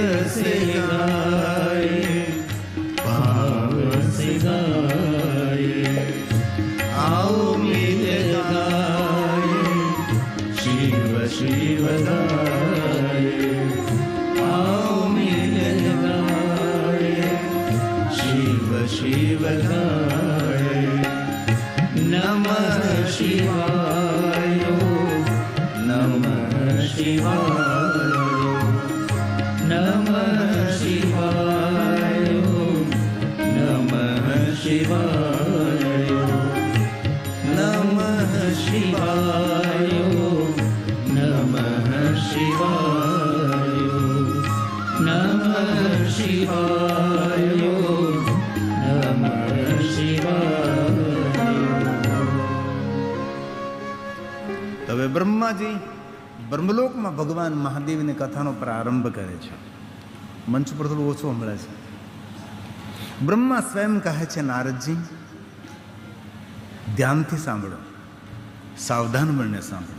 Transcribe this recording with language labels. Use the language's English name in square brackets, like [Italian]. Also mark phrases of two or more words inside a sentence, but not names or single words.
[Hindi] से गाए, भाव से गाए, आओ मिल गाए, शिव शिव गाए, आओ मिल गाए, शिव शिव गाए, [Sanskrit] नमः शिवाय, नमः शिवाय, नमः शिवाय, नमः शिवाय, नमः शिवाय, नमः शिवाय, नमः शिवाय, नमः शिवाय। [Gujarati] હવે બ્રહ્માજી બ્રહ્મલોકમાં ભગવાન મહાદેવની કથાનો પ્રારંભ કરે છે. મંચ પર થોડું ઓછું સંભળાય છે. બ્રહ્મા સ્વયં કહે છે, નારદજી ધ્યાનથી સાંભળો, સાવધાન બનીને સાંભળો.